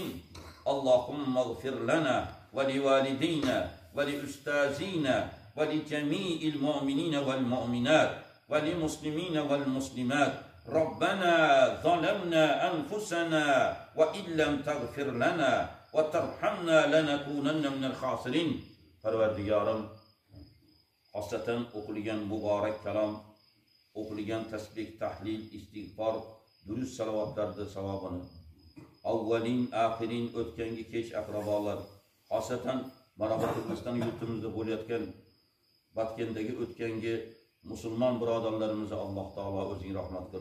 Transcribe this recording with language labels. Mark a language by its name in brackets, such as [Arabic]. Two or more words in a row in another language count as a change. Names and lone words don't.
[Arabic] اللهم اغفر لنا ولوالدينا ولأستاذينا ولجميع المؤمنين والمؤمنات وللمسلمين والمسلمات. ربنا ظلمنا أنفسنا وإن لم تغفر لنا وترحمنا لنكونن من الخاسرين. [Uzbek] Parvardigorim, xosatan o'qilgan muborak kalom, o'qilgan tasbih, tahlil, istig'for, durust salovatlarda savobini avvalin, axirin, o'tgangi kech aqrabolar, xosatan mana bu Turkmaniston yurtimizda bo'layotgan Batkendagi o'tgangi musulmon birodarlarimizni Alloh taolo o'zing rahmat qil.